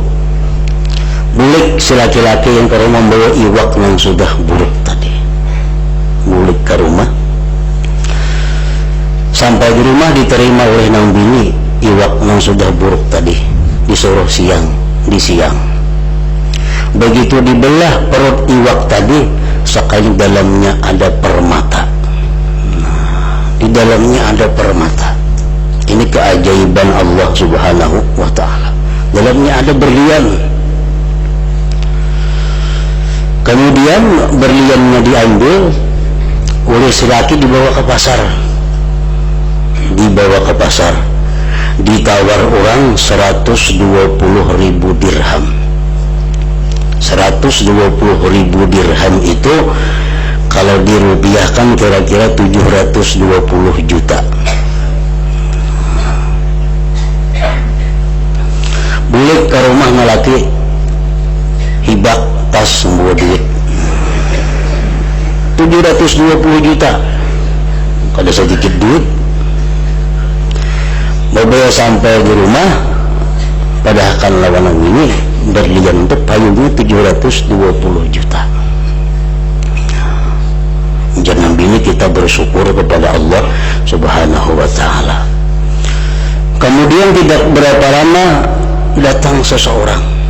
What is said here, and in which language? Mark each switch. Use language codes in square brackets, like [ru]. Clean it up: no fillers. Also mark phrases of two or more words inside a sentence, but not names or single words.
[id] Bulik si laki-laki yang ke rumah membawa iwak yang sudah buruk tadi. Bulik ke rumah, sampai di rumah diterima oleh nang bini iwak yang sudah buruk tadi, disuruh di siang. Begitu dibelah perut iwak tadi, sekali dalamnya ada permata. Di dalamnya ada permata. Ini keajaiban Allah [ar] سبحانه وتعالى. [id] Dalamnya ada berlian. Kemudian berliannya diambil oleh si laki, dibawa ke pasar. Ditawar orang 120.000 dirham. 120.000 dirham itu kalau dirupiahkan kira-kira 720 juta. [bjn] Bulik ke rumah ngelaki, hibak tas semua duit 720 juta. Kada sedikit duit. Bawa sampai di rumah, padahal lawanan ini berlian untuk payungnya 720 juta. [id] mengajar Nabi ini kita bersyukur kepada Allah [ar] سبحانه وتعالى. [id] Kemudian tidak berapa lama datang seseorang.